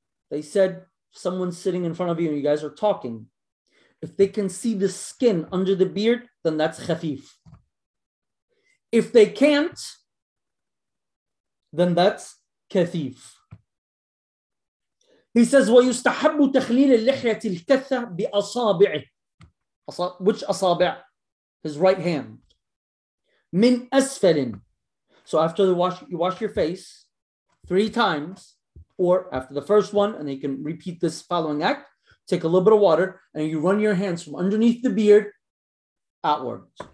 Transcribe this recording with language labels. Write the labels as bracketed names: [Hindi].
[English] They said, someone's sitting in front of you and you guys are talking. If they can see the skin under the beard, then that's khafif. If they can't, then that's kathif. He says, [Arabic] وَيُسْتَحَبُّ تَخْلِيلِ اللِّحْيَةِ الْكَثَّةِ بِأَصَابِعِهِ. [English] Which asabi'? His right hand. [Arabic] مِنْ أَسْفَلٍ. [English] So after the wash, you wash your face three times, or after the first one, and you can repeat this following act, take a little bit of water and you run your hands from underneath the beard outwards.